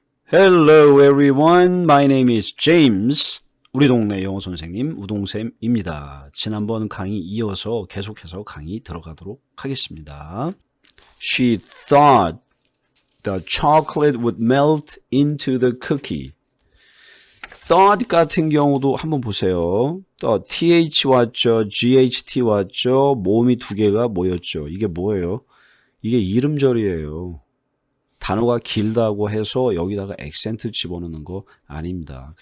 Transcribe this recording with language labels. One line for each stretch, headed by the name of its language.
English: Hello everyone, my name is James.
Korean: 우리 동네 영어 선생님 우동쌤입니다. 지난번 강의 이어서 계속해서 강의 들어가도록 하겠습니다.
English: She thought the chocolate would melt into the cookie.
Korean: thought 같은 경우도 한번 보세요. th 왔죠, ght 왔죠, 모음이 두 개가 모였죠. 이게 뭐예요? 이게 이름절이에요. 단어가 길다고 해서 여기다가 액센트 집어넣는 거 아닙니다.